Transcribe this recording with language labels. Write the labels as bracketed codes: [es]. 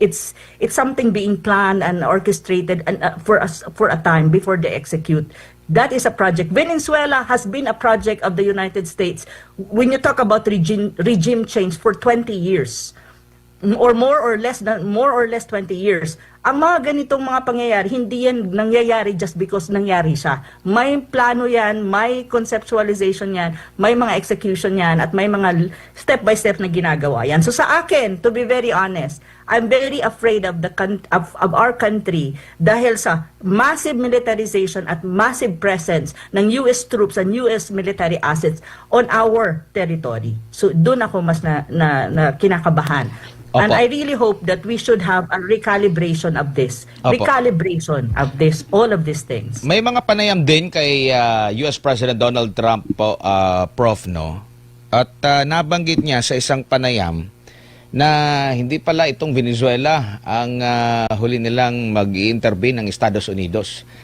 [en] It's something being planned and orchestrated and for a time before they execute. That is a project. Venezuela has been a project of the United States when you talk about regime change for 20 years or more or less 20 years. [tl] Ang mga ganitong mga pangyayari, hindi yan nangyayari [en] just because [tl] nangyari siya. May plano yan, may conceptualization yan, may mga execution yan, at may mga step-by-step na ginagawa yan. So sa akin, [en] to be very honest, I'm very afraid of of our country [tl] dahil sa massive militarization at massive presence ng [en] US troops and US military assets on our territory. [tl] So doon ako mas na kinakabahan. And Opo. [en] I really hope that we should have a recalibration of this. [tl] Opo. [en] Recalibration of this, all of these things. [tl] May mga panayam din kay US President Donald Trump po, Prof, no? At nabanggit niya sa isang panayam na hindi pala itong Venezuela ang huli nilang mag-i-intervene ng Estados Unidos.